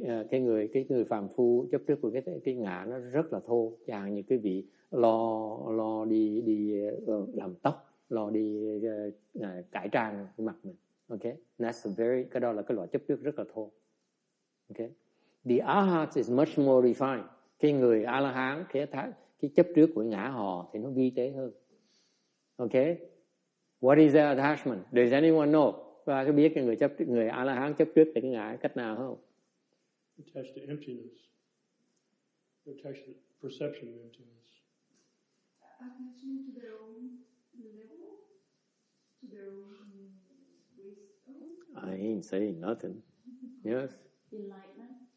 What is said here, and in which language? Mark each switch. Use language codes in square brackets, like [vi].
[vi] Cái người phàm phu chấp trước của cái ngã nó rất là thô, chẳng như quý vị lo đi làm tóc, lo đi cải trang cái mặt mình, okay? Cái đó là cái loại chấp trước rất là thô, okay? [en] The Arhat is much more refined. [vi] Cái người A La Hán, cái chấp trước của ngã họ thì nó vi tế hơn, okay? [en] What is their attachment? Does anyone know? [vi] Và có biết cái người A La Hán chấp trước cái ngã cách nào không? [en] Attached to emptiness. Attached to perception of emptiness. Attachment to their own level, to their own wisdom. I ain't saying nothing. Yes. Enlightenment.